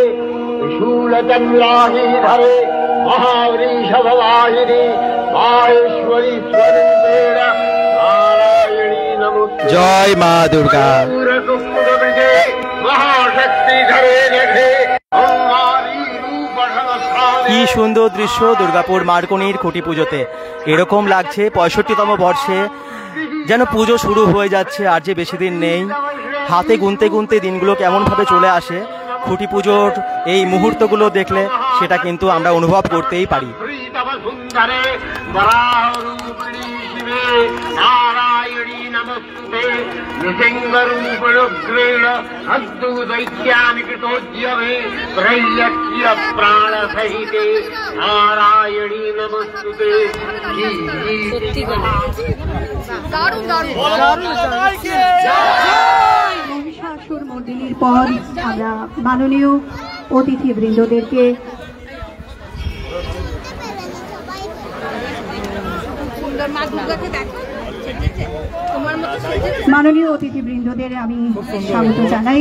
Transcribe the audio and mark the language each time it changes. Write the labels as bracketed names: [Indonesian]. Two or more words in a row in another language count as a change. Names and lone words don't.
[Sanskrit] त्रिशूलचन्द्राहीधरे महावृषभवाहिनी माहेश्वरी स्वरूपेण नारायणी नमस्तुते। [Bangla] জয় মা দুর্গা। [Sanskrit] महाशक्तिधरे जघे [Bangla] কি সুন্দর দৃশ্য দুর্গাপুর মারকুনির খুঁটি পুজোতে। এরকম লাগছে 65তম বর্ষে যেন পুজো শুরু হয়ে যাচ্ছে, আর যে বেশি দিন নেই। হাতে গুনতে গুনতে দিনগুলো কেমনভাবে চলে আসে, খুঁটি পুজোর এই মুহূর্তগুলো দেখলে সেটা কিন্তু আমরা অনুভব করতেই পারি। [Sanskrit] नारायणी नमस्ते नृसिंहरूपरुग्रेण अद्भुतैक्यानिकृतोद्यमे त्रैलक्ष्य प्राणसहिते नारायणी नमस्ते। [Bangla] মহিষাসুর মর্দিনীর পর আমরা মাননীয় অতিথিবৃন্দদেরকে মাননীয় অতিথিবৃন্দদের আমি স্বাগত জানাই।